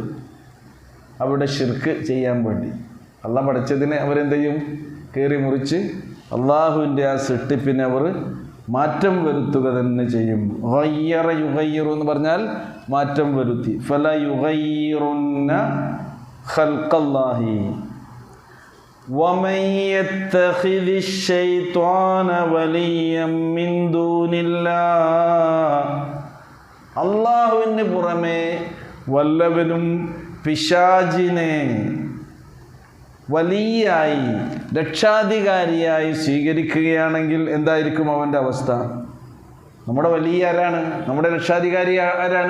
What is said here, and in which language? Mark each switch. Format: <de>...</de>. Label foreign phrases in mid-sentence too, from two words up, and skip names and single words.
<ml>അവിടെ ശിർക്ക് ചെയ്യാൻ വേണ്ടി അള്ളാഹ് പഠിച്ചതിനെ അവരെന്ത് ചെയ്യും? കീറി മുറിച്ച് അള്ളാഹുവിൻ്റെ ആ സൃഷ്ടിപ്പിനെ അവർ മാറ്റം വരുത്തുക തന്നെ ചെയ്യും.</ml> <ar>غير يغير</ar> <ml>എന്ന് പറഞ്ഞാൽ മാറ്റം വരുത്തി.</ml> <ar>فليغيرن خلق الله, وَمَنْ يَتَّخِذِ الشَّيْطَانَ وَلِيًّا مِنْ دُونِ اللَّهِ</ar> <ml>അള്ളാഹുവിന് പുറമെ വല്ലവനും പിശാചിനെ വലിയായി രക്ഷാധികാരിയായി സ്വീകരിക്കുകയാണെങ്കിൽ എന്തായിരിക്കും അവൻ്റെ അവസ്ഥ? നമ്മുടെ വലിയ ആരാണ്? നമ്മുടെ രക്ഷാധികാരി ആരാണ്?</ml>